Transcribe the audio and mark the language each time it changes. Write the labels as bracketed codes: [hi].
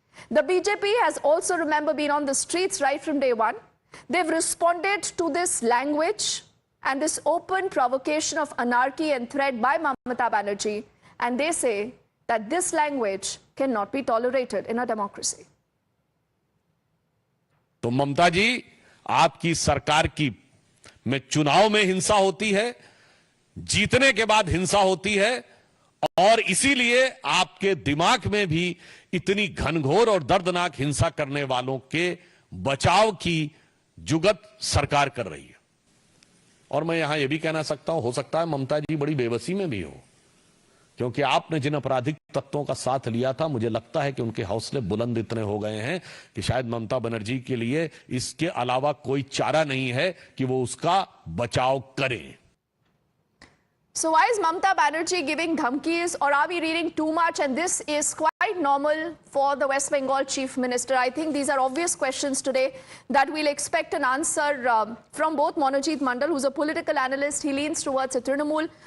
[en] The BJP has also, remember, been on the streets right from day one. They've responded to this language and this open provocation of anarchy and threat by Mamata Banerjee. And they say that this language cannot be tolerated in a democracy. [hi] तो ममता जी, आपकी सरकार की में चुनाव में हिंसा होती है, जीतने के बाद हिंसा होती है, और इसीलिए आपके दिमाग में भी इतनी घनघोर और दर्दनाक हिंसा करने वालों के बचाव की जुगत सरकार कर रही है। और मैं यहां यह भी कहना सकता हूं, हो सकता है ममता जी बड़ी बेबसी में भी हो, क्योंकि आपने जिन आपराधिक तत्वों का साथ लिया था, मुझे लगता है कि उनके हौसले बुलंद इतने हो गए हैं कि शायद ममता बनर्जी के लिए इसके अलावा कोई चारा नहीं है कि वो उसका बचाव करें। [en] So why is Mamata Banerjee giving dhamkis, or are we reading too much? And this is quite normal for the West Bengal Chief Minister. I think these are obvious questions today that we'll expect an answer from both Monojeet Mandal, who's a political analyst. He leans towards a Trinamool.